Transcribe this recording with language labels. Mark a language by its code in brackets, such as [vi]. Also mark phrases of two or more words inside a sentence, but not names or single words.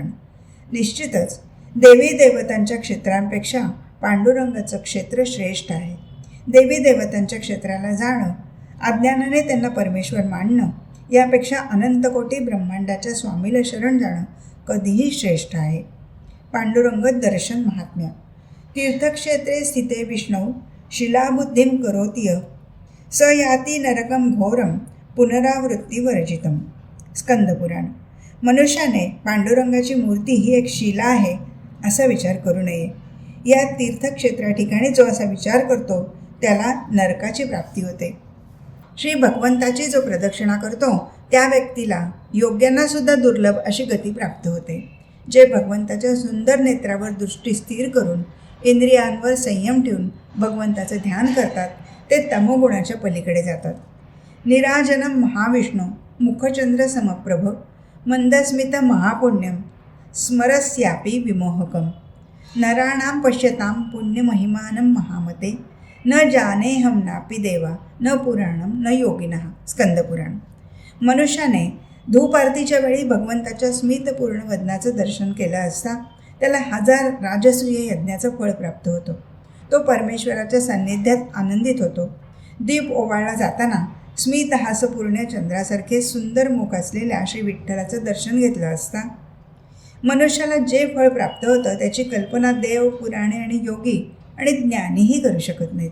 [mr] निश्चितच देवी देवतांच्या क्षेत्रांपेक्षा पांडुरंगाचं क्षेत्र श्रेष्ठ आहे. देवी देवतांच्या क्षेत्राला जाणं, अज्ञानाने त्यांना परमेश्वर मानणं यापेक्षा अनंतकोटी ब्रह्मांडाच्या स्वामीला शरण जाणं कधीही श्रेष्ठ आहे. पांडुरंग दर्शन महात्म्य. [sa] तीर्थक्षेत्रे स्थिते विष्णू शिलाबुद्धिं करोतीय स याती नरकम घोरम पुनरावृत्तीवर्जितम. [mr] स्कंदपुराण. मनुष्याने पांडुरंगाची मूर्ती ही एक शिला आहे असा विचार करू नये. या तीर्थक्षेत्रा ठिकाणी जो असा विचार करतो त्याला नरकाची प्राप्ती होते. श्री भगवंताची जो प्रदक्षिणा करतो त्या व्यक्तीला योग्यांनासुद्धा दुर्लभ अशी गती प्राप्त होते. जे भगवंताच्या सुंदर नेत्रावर दृष्टी स्थिर करून इंद्रियांवर संयम ठेवून भगवंताचं ध्यान करतात ते तमोगुणाच्या पलीकडे जातात. [sa] निराजनं महाविष्णु मुखचंद्र समप्रभ मंदस्मित महापुण्यं स्मरस्यापि विमोहकं नराणां पश्यतां पुण्यमहिमानं महामते न जानेहं नापि देवा न पुराणं न योगिनः. [mr] स्कंदपुराण. मनुष्याने धूप आरतीच्या वेळी भगवंताच्या स्मितपूर्ण वदनाचं दर्शन केलं असता त्याला 1000 राजसूय यज्ञाचं फळ प्राप्त होतं. तो परमेश्वराच्या सान्निध्यात आनंदित होतो. दीप ओवाळला जाताना स्मितहासपूर्ण चंद्रासारखे सुंदर मुख असलेल्या श्री विठ्ठलाचं दर्शन घेतलं असता मनुष्याला जे फळ प्राप्त होतं त्याची कल्पना देव, पुराणे आणि योगी आणि ज्ञानीही करू शकत नाहीत.